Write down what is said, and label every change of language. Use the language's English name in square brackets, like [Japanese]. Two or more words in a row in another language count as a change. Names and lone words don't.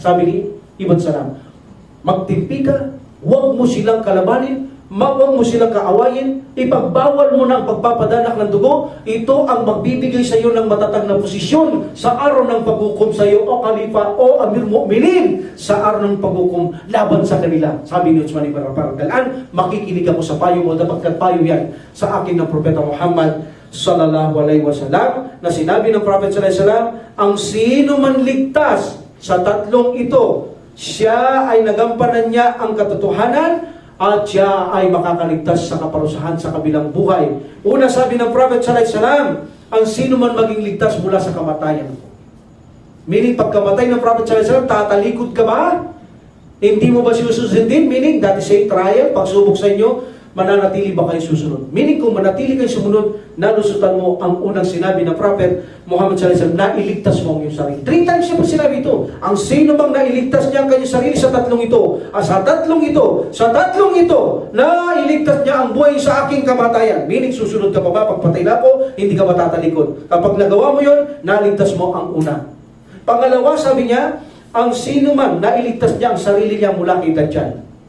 [Filipino] Sabi ni Ibn Salam, magtimpi ka, huwag mo silang kalabanin, huwag mo silang kaawayin, ipagbawal mo na ang pagpapadanak ng dugo, ito ang magbibigay sa iyo ng matatag na posisyon sa araw ng paghukom sa iyo o Khalifa o [Arabic] Amir Mu'minin [Filipino] sa araw ng paghukom laban sa kanila. Sabi ni Uthman ibn Affan, makikinig ako sa payo mo dapagkat payo yan sa akin ng Propeta Muhammad [Arabic] sallallahu alaihi wasallam [Filipino] na sinabi ng Prophet [Arabic] sallallahu alaihi wasallam, [Filipino] ang sino man ligtas sa tatlong ito, siya ay nagampanan niya ang katotohanan at siya ay makakaligtas sa kaparusahan sa kabilang buhay. Una, sabi ng Prophet [Arabic] sallallahu alaihi wasallam, [Filipino] ang sino man maging ligtas mula sa kamatayan. Meaning, pagkamatay ng Prophet [Arabic] sallallahu alaihi wasallam, [Filipino] tatalikod ka ba? Hindi mo ba susundin? Meaning, [English] that is a trial, [Filipino] pagsubok sa inyo, mananatili ba kayo susunod? Meaning, kung manatili kayo sumunod, nalusutan mo ang unang sinabi ng Prophet Muhammad [Arabic] sallallahu alaihi wasallam, [Filipino] nailigtas mo ang iyong sarili. 3 times siya pa sinabi ito. Ang sino bang nailigtas niya ang kanyang sarili sa tatlong ito? Sa tatlong ito, nailigtas niya ang buhay sa aking kamatayan. Meaning, susunod ka pa ba? Pagpatay na ako, hindi ka matatalikod. Kapag nagawa mo yon, naligtas mo ang una. Pangalawa, sabi niya, ang sino man nailigtas niya ang sarili niya mula kay Dajjal.